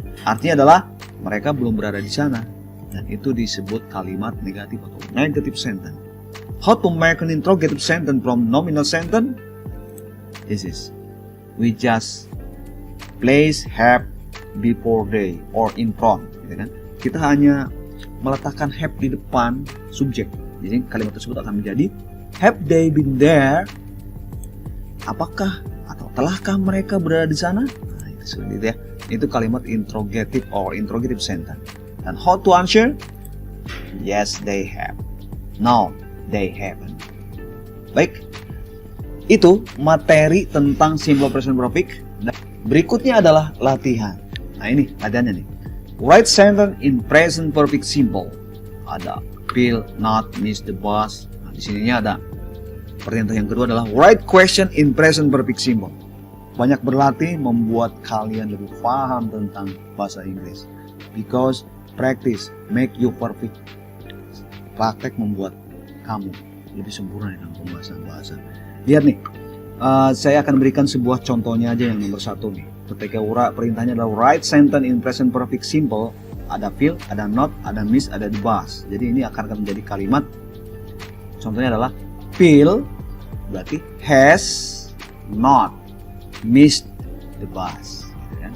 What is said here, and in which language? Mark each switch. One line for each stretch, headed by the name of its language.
Indonesian: Artinya adalah mereka belum berada di sana. Dan itu disebut kalimat negatif atau negative sentence.
English: How to make an interrogative sentence from nominal sentence? This is, we just place have before they or in front.
Indonesian: Gitu kan? Kita hanya meletakkan have di depan subjek. Jadi kalimat tersebut akan menjadi
English: have they been there?
Indonesian: Apakah atau telahkah mereka berada di sana? Nah, itu seperti itu ya.
English: Itu kalimat interrogative or interrogative sentence. Dan how to answer? Yes, they have. No, they haven't.
Indonesian: Baik. Itu materi tentang
English: simple present perfect.
Indonesian: Dan berikutnya adalah latihan. Nah, ini latihannya nih.
English: Write sentence in present perfect simple. Ada will not miss the bus.
Indonesian: Nah, di sininya ada. Perintah yang kedua adalah write question in present perfect simple. Banyak berlatih membuat kalian lebih paham tentang bahasa Inggris.
English: Because practice make you perfect.
Indonesian: Praktek membuat kamu lebih sempurna dalam pembahasan bahasa. Lihat nih, saya akan berikan sebuah contohnya aja yang nomor 1 nih. Ketika perintahnya adalah write sentence in present perfect simple, ada will, ada not, ada miss, ada the bus. Jadi ini akan menjadi kalimat. Contohnya adalah will berarti
English: has not missed the bus.
Indonesian: Kan?